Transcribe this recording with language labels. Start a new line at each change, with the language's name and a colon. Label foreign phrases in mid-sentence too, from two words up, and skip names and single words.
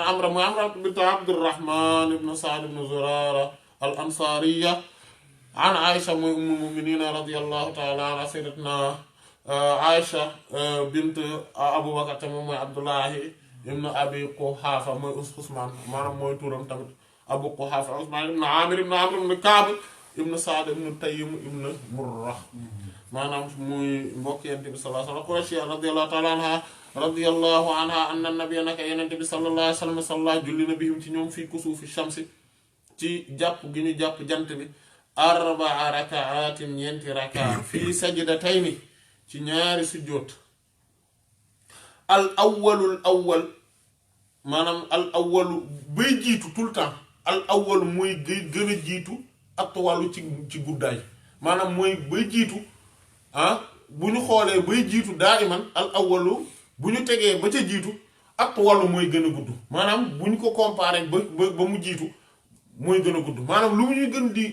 Wolof: an Amra mu Amra bint Abdurrahman ibnu Saad ibnu Zurara al Ansaariya an Aïcha mooy
Arabic: أم المؤمنين رضي الله تعالى عنها سيدتنا
Wolof: Aïcha bint Abubakar te moom mooy Abdullahi ibn Abi Quhaafa mooy Usmaan maanaam mooy turam tamit Abu Quhaafa Usmaan ibn Amir ibn Kaab ibn Saad ibn Taym ibn Murra maanaam muy mbokk Yonent bi
Arabic: صلى الله عليه وسلم
Wolof: Quraysh
Arabic: رضي الله تعالى عنها رضي الله عنها أن النبي
Wolof: naka Yonent bi
Arabic: صلى الله عليه وسلم صلى
Wolof: julli na bihim ci ñoom
Arabic: في كسوف الشمس
Wolof: ci jàpp gi ñu jàpp jant bi
Arabic: أربع ركعات
Wolof: ñeenti rakaa
Arabic: في سجدتين
Wolof: ci ñaari sujjóot al awwal maanaam al awwalu bay jiitu
French: tout le temps
Wolof: al awwalu mooy gën a jiitu atwalu ci guddaay maanaam mooy bay jiitu bu ñu xoolee bay jiitu daa iman al awwalu bu ñu tegee ba ca jiitu atwalu mooy gën a gudd maanaam bu ñu ko comparé ba mu jiitu mooy gën a gudd maanaam lu ñuy gën di